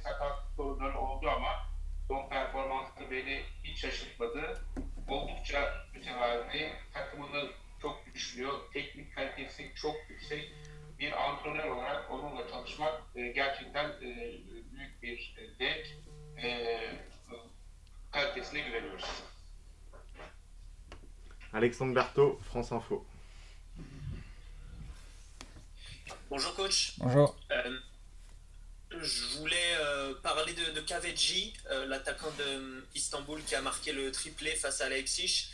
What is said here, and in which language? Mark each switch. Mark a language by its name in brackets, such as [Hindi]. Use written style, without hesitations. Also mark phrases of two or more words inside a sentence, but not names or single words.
[Turkish] Sakatlık sorunları oldu ama son performansı beni hiç şaşırtmadı. Oldukça mütevazi, takımını çok güçlüyor, teknik kalitesi çok yüksek. Bir antrenör olarak onunla çalışmak gerçekten büyük bir zevk. Kalitesine güveniyoruz. [French] Alexandre Berthaud, France Info. Bonjour coach. Bonjour. Je voulais parler de Kaveci, l'attaquant de Istanbul qui a marqué le triplé face à Leipzig.